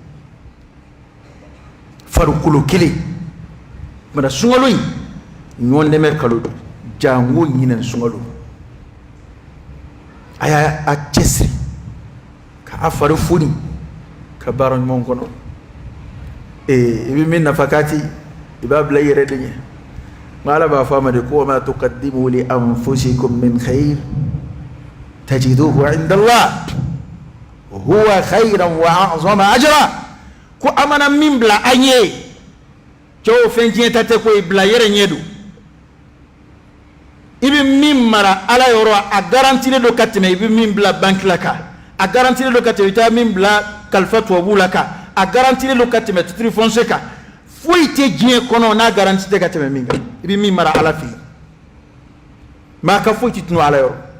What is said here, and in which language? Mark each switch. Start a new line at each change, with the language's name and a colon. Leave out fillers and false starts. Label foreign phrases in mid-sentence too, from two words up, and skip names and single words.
Bambara: mara sunkalo in ɲɔgɔn dɛmɛ kalo don jango ɲinɛ sunkalo a y'a cɛsiri k'a fari foni ka baara ɲuman kɔnɔ i bɛ min nafa k'a ti i b'a bila i yɛrɛ de ɲɛ nka Ala b'a fɔ a ma de ko
Arabic: وما تقدموا لأنفسكم من خير تجدوه عند الله هو خيرا وأعظم أجرا
Bambara: ko a mana min bila an ye cɛw fɛn tiɲɛ ta tɛ ko i bila yɛrɛ ɲɛ don i bɛ min mara Ala yɔrɔ a garantilen don ka tɛmɛ i bɛ min bila banque la kan a garantilen don ka tɛmɛ i taa min bila kalifa tubabuw la kan a garantilen don ka tɛmɛ
French: titre foncier
Bambara: kan foyi tɛ diɲɛ kɔnɔ n'a garanti tɛ ka tɛmɛ min kan i bɛ min mara Ala fɛ yen maa ka foyi tɛ tunun Ala yɔrɔ